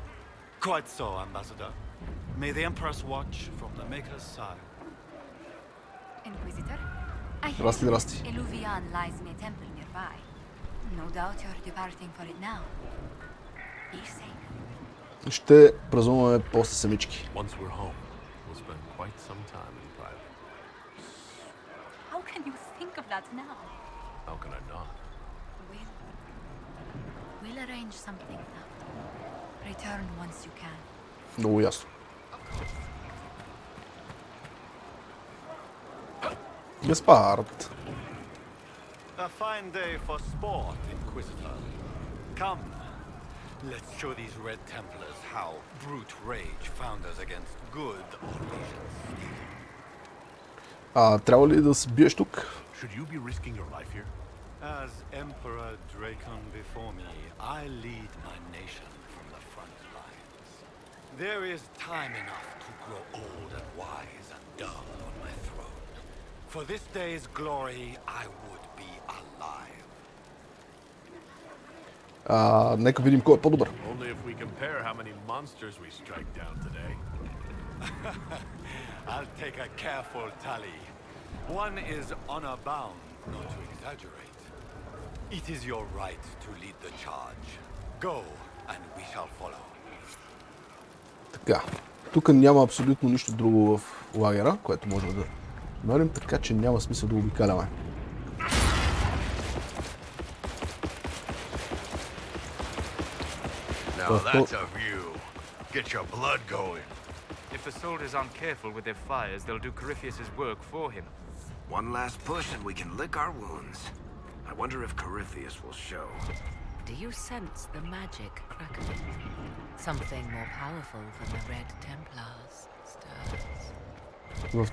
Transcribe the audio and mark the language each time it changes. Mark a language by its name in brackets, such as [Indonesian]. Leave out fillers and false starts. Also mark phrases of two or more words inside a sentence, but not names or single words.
[English] Quite so, Ambassador. May the Empress watch from the Maker's side. Inquisitor, I hear [Bulgarian] Здрасти. [English] Eluvian lies in a temple nearby. No doubt you're departing for it now. Be safe. [Bulgarian] Ще празнуваме после самички. [English] Once we're home, we'll spend quite some time in private. How can you think of that now? How can I not? We'll arrange something now. Return once you can. [Bulgarian] Много ясно. [English] Gaspard. A fine day for sport, Inquisitor. Come, let's show these Red Templars how brute rage found us against good allegiance. [Bulgarian] Трябва ли да се биеш тук? [English] Should you be risking your life here? As Emperor Dracon before me, I lead my nation from the front lines. There is time enough to grow old and wise and dull on my throne. For this day's glory, I would be alive. [Bulgarian] Нека видим кой е по-добър. [English] Only if we compare how many monsters we strike down today. I'll take a careful tally. One is honor bound, not to exaggerate. It is your right to lead the charge. Go, and we shall follow. [Bulgarian] Така, тук няма абсолютно нищо друго в лагера, което може да намерим, така че няма смисъл да обикаляме. [English] Now that's a view. Get your blood going. If the soldiers aren't careful with their fires, they'll do Corypheus's work for him. One last push and we can lick our wounds. I wonder if Corypheus will show. Do you sense the magic crackling? Something more powerful than the Red Templars stirs.